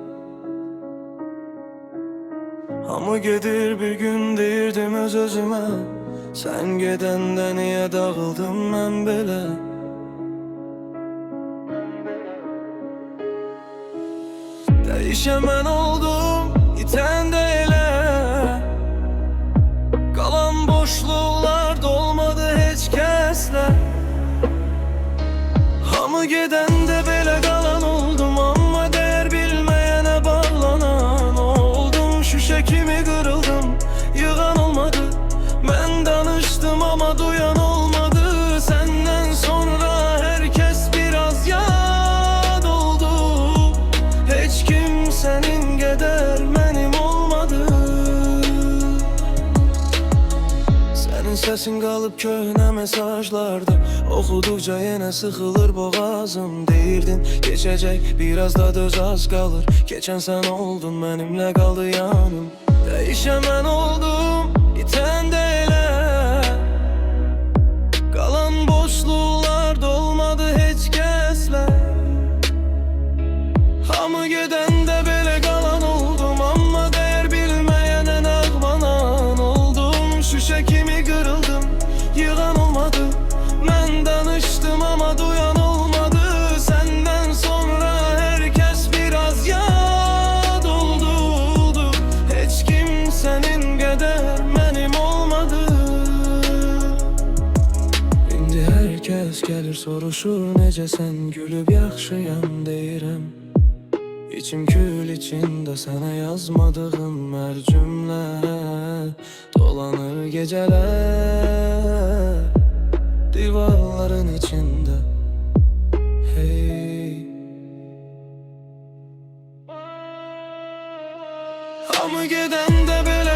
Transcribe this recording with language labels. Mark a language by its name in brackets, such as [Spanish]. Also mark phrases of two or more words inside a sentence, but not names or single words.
[Azerbaijani] Hamı gedir bir gün deyirdim öz özüme, sen gedəndə niye dağıldım ben belə? [Turkish] Değişen ben oldum, iten de elə. [Azerbaijani] Kalan boşluqlar dolmadı heç kəslə. Hamı gedəndə belə qalan oldum, amma dəyər bilməyənə bağlanan oldum. Şüşə kimi qırıldım, yığan olmadı. Mən danışdım ama duyan olmadı. [Turkish] Senden sonra herkes biraz yad oldu. [Azerbaijani] Heç kim senin qədər mənim olmadı. [Turkish] Senin sesin kalıp [Azerbaijani] köhnə mesajlarda, oxuduqca yenə sıxılır boğazım. [Turkish] Deyirdin geçecek, biraz da döz az kalır. Geçen sen oldun, benimle kaldı yanım. Değişen ben oldum, iten de elə. [Azerbaijani] Kalan boşluqlar dolmadı heç kəslə. Hamı gedəndə belə qalan oldum, amma dəyər bilməyənə nağmanan oldum. Şüşə kimi qırıldım, yığan olmadı. Mən danışdım ama duyan olmadı. [Turkish] Senden sonra herkes biraz yad oldu. [Azerbaijani] Heç kim senin qədər mənim olmadı. İndi [Turkish] herkes gelir [Azerbaijani] soruşur necəsən, gülüb yaxşıyam deyirəm. [Turkish] İçim kül içinde sana yazmadığım her cümle dolanır geceler divarların içinde. Hey, [Azerbaijani] hamı gedəndə